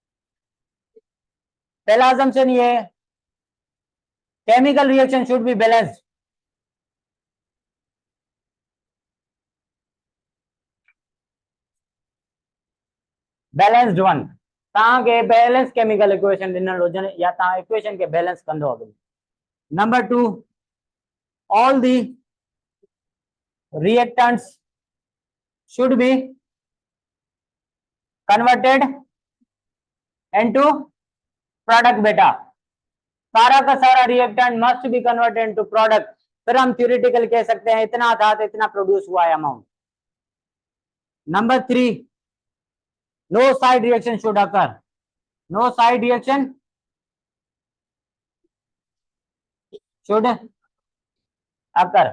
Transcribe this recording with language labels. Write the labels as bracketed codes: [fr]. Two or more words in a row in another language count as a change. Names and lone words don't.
[hi] पहला अजम्पशन ये है [en] chemical reaction should be balanced. balanced one [sd] तव्हांखे [en] balance chemical equation [sd] ॾिनल हुजनि या तव्हां इक्वेशन के बैलेंस कंदो अॻिते। [en] number 2 all the reactants should be converted into product [hi] बेटा, सारा का सारा [en] reactant must be converted into product, [hi] फिर हम थ्योरेटिकल कह सकते हैं इतना था तो इतना प्रोड्यूस हुआ है अमाउंट। [en] number 3, no side reaction should occur, no side reaction should occur.